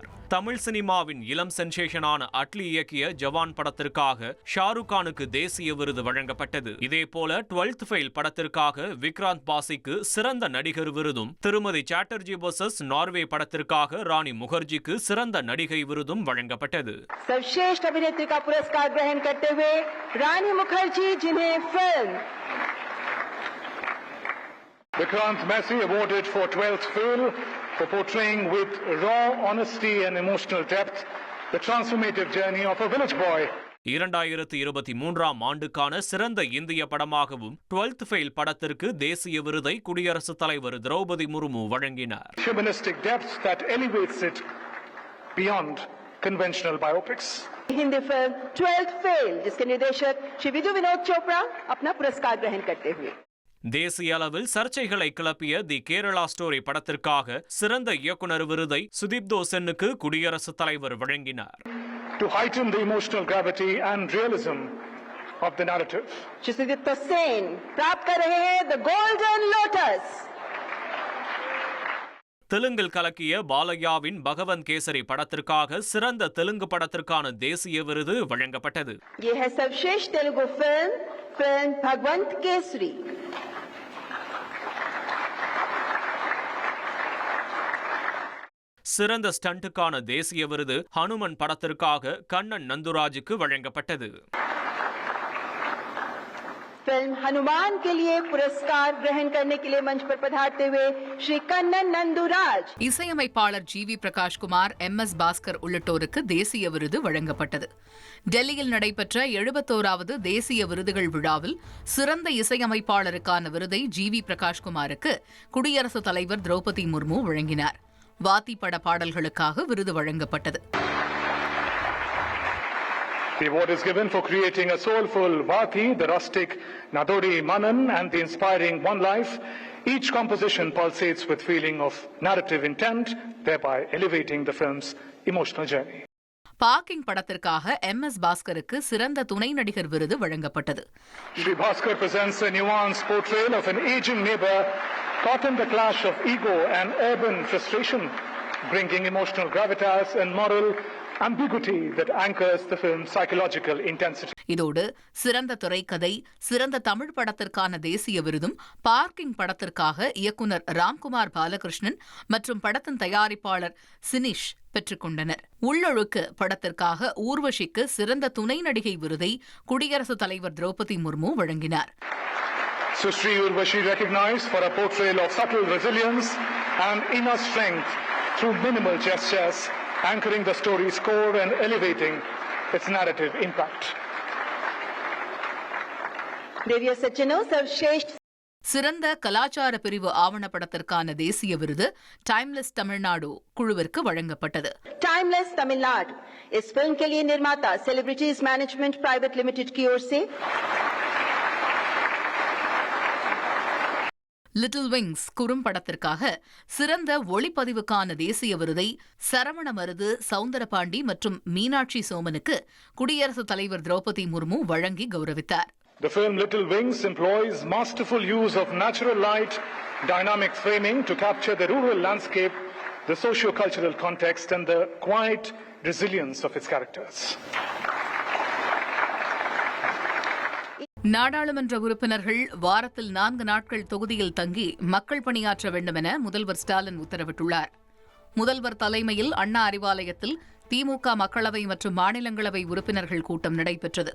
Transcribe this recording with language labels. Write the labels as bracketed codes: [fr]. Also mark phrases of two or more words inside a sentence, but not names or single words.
[ta] தமிழ் சினிமாவின் இளம் சென்சேஷனான அட்லி இயக்கிய ஜவான் படத்திற்காக ஷாருக் கானுக்கு தேசிய விருது வழங்கப்பட்டது. இதேபோல 12th ஃபெயில் படத்திற்காக விக்ராந்த் பாசிக்கு சிறந்த நடிகர் விருதும், திருமதி சாட்டர்ஜி வர்சஸ் நார்வே படத்திற்காக ராணி முகர்ஜிக்கு சிறந்த நடிகை விருதும் வழங்கப்பட்டது. [hi] सर्वश्रेष्ठ अभिनेत्री का पुरस्कार ग्रहण करते हुए रानी मुखर्जी, जिन्हें फिल्म [en] Vikrant Massey awarded for 12th Fail for portraying with raw honesty and emotional depth the transformative journey of a village boy. [ta] 2023ஆம் ஆண்டுக்கான சிறந்த இந்திய படமாகவும் 12th ஃபெயில் படத்திற்கு தேசிய விருதை குடியரசுத் தலைவர் திரௌபதி முர்மு வழங்கினார். [en] Humanistic depth that elevates it beyond conventional biopics. [hi] हिंदी फिल्म 12th फेल जिसके निर्देशक श्री विदु विनोद चोपड़ा अपना पुरस्कार ग्रहण करते हुए [ta] தேசிய அளவில் சர்ச்சைகளை கிளப்பிய தி கேரளா ஸ்டோரி படத்திற்காக சிறந்த இயக்குனர் விருதை சுதீப்தோ சென்னுக்கு குடியரசுத் தலைவர் வழங்கினார். [en] To heighten the emotional gravity and realism of the narrative. [hi] श्री सुदीप्तो सेन प्राप्त कर रहे हैं द गोल्डन लोटस. [ta] தெலுங்கில் கலக்கிய பாலையாவின் பகவந்த் கேசரி படத்திற்காக சிறந்த தெலுங்கு படத்திற்கான தேசிய விருது வழங்கப்பட்டது. [hi] ये है सर्वश्रेष्ठ तेलुगु फिल्म भगवंत केसरी. [ta] சிறந்த ஸ்டண்ட்டுக்கான தேசிய விருது ஹனுமன் படத்திற்காக கண்ணன் நந்துராஜுக்கு வழங்கப்பட்டது. [hi] फिल्म हनुमान के लिए पुरस्कार ग्रहण करने के लिए मंच पर पधारते हुए श्री कन्नन नंदुराज. [ta] இசையமைப்பாளர் ஜி.வி. பிரகாஷ்குமார், எம்.எஸ். பாஸ்கர் உள்ளிட்டோருக்கு தேசிய விருது வழங்கப்பட்டது. டெல்லியில் நடைபெற்ற 71வது தேசிய விருதுகள் விழாவில் சிறந்த இசையமைப்பாளருக்கான விருதை ஜி.வி. பிரகாஷ்குமாருக்கு குடியரசுத் தலைவர் திரௌபதி முர்மு வழங்கினார். வாத்தி பட பாடல்களுக்காக விருது வழங்கப்பட்டது. [en] The award is given for creating a soulful Vathi, the rustic Nadori Manan, and the inspiring One Life. Each composition pulsates with feeling of narrative intent, thereby elevating the film's emotional journey. [ta] பார்க்கிங் படத்திற்காக எம்.எஸ். பாஸ்கருக்கு சிறந்த துணை நடிகர் விருது வழங்கப்பட்டது. [en] Shri Bhaskar presents a nuanced portrayal of an aging neighbor caught in the clash of ego and urban frustration, bringing emotional gravitas and moral ambiguity that anchors the film's psychological intensity. [ta] இதோடு சிறந்த திரைக்கதை, சிறந்த தமிழ் படத்திற்கான தேசிய விருதும் பார்க்கிங் படத்திற்காக இயக்குனர் ராம்குமார் பாலகிருஷ்ணன் மற்றும் படத்தின் தயாரிப்பாளர் சினிஷ் பெற்றுக்கொண்டனர். உள்ளொழுக்கு படத்திற்காக ஊர்வஷிக்கு சிறந்த துணை நடிகை விருதை குடியரசுத் தலைவர் திரௌபதி முர்மு வழங்கினார். [en] Sri Urvashi recognized for a portrayal of subtle resilience and inner strength through minimal gestures, anchoring the story's core and elevating its narrative impact. [hi] देविया सज्जनों, सर्वश्रेष्ठ [ta] சிறந்த கலாச்சார பிரிவு ஆவணப்படத்திற்கான தேசிய விருது டைம்லெஸ் தமிழ்நாடு குழுவிற்கு வழங்கப்பட்டது. [hi] टाइमलेस तमिलनाडु इस फिल्म के लिए निर्माता सेलिब्रिटीज मैनेजमेंट प्राइवेट लिमिटेड की ओर से [ta] லிட்டில் விங்ஸ் குறும்படத்திற்காக சிறந்த ஒளிப்பதிவுக்கான தேசிய விருதை சரவண மருது, சவுந்தரபாண்டி மற்றும் மீனாட்சி சோமனுக்கு குடியரசுத் தலைவர் திரௌபதி முர்மு வழங்கி கௌரவித்தார். [en] The film Little Wings employs masterful use of natural light, dynamic framing to capture the rural landscape, the socio-cultural context and the quiet resilience of its characters. [ta] நாடாளுமன்ற உறுப்பினர்கள் வாரத்தில் 4 நாட்கள் தொகுதியில் தங்கி மக்கள் பணியாற்ற வேண்டும் என முதல்வர் ஸ்டாலின் உத்தரவிட்டுள்ளார். முதல்வர் தலைமையில் அண்ணா அறிவாலயத்தில் திமுக மக்களவை மற்றும் மாநிலங்களவை உறுப்பினர்கள் கூட்டம் நடைபெற்றது.